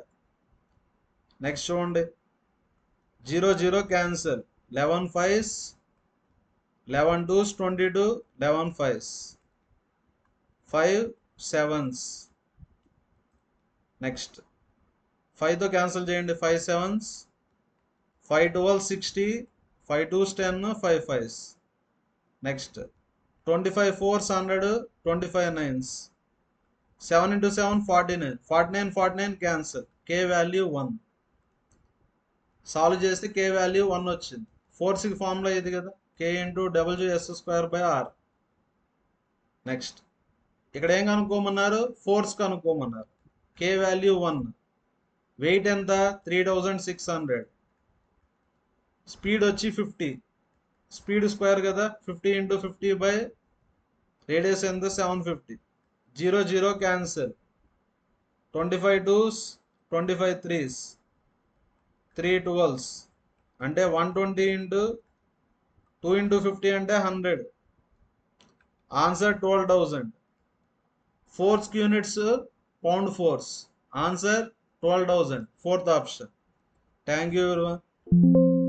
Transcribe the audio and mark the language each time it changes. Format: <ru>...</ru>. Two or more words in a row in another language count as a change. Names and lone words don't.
<te>నెక్స్ట్ చూడండి 0 0 క్యాన్సల్. 11 5s 11 2s 22. 11 5s 5 7s. నెక్స్ట్ 5తో క్యాన్సిల్ చేయండి. 5 7s. 5 12 60. 5 2s 10. 5 5s. నెక్స్ట్ 25 4s 100. 25 9s.</te> <en>7 into 7 49.</en> <te>49 49 క్యాన్సిల్. కే వాల్యూ 1. సాల్వ్ చేస్తే కే వాల్యూ 1 వచ్చింది. ఫోర్స్కి ఫార్ములా ఇది కదా కే ఇంటూ WS²/r. నెక్స్ట్ ఇక్కడ ఏం కనుక్కోమన్నారు ఫోర్స్ కనుక్కోమన్నారు. కే వాల్యూ 1. వెయిట్ ఎంత 3600. స్పీడ్ వచ్చి 50.</te> <en>speed square</en> <te>కదా 50 ఇంటూ 50</te> <en>by radius</en> <te>ఎంత 750. 0 0 క్యాన్సల్.</te> <en>25 twos, 25 threes, 3 12s</en> <te>అంటే</te> <en>120 into 2 into 50</en> <te>అంటే 100. ఆన్సర్ 12,000. ఫోర్స్ యూనిట్స్</te> <en>pound force.</en> <te>ఆన్సర్ 12,000.</te> <en>fourth option. thank you everyone.</en>